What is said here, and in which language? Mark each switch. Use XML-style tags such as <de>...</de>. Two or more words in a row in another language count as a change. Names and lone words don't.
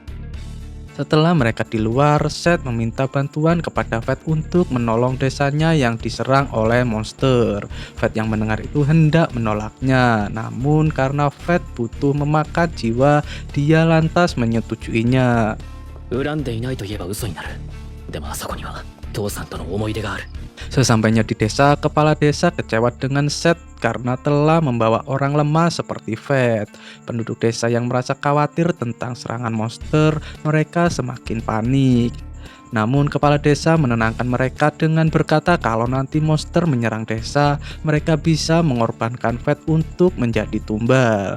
<id>Setelah mereka di luar, Seth meminta bantuan kepada Fed untuk menolong desanya yang diserang oleh monster. Fed yang mendengar itu hendak menolaknya, namun karena Fed butuh memakan jiwa, dia lantas menyetujuinya.</id> <ja>恨んでいないと言えば嘘になる。でもあそこには父さんとの思い出がある。</ja> <id>Sesampainya di desa, kepala desa kecewa dengan Seth karena telah membawa orang lemah seperti Fed. Penduduk desa yang merasa khawatir tentang serangan monster, mereka semakin panik. Namun kepala desa menenangkan mereka dengan berkata kalau nanti monster menyerang desa, mereka bisa mengorbankan Fed untuk menjadi tumbal.</id>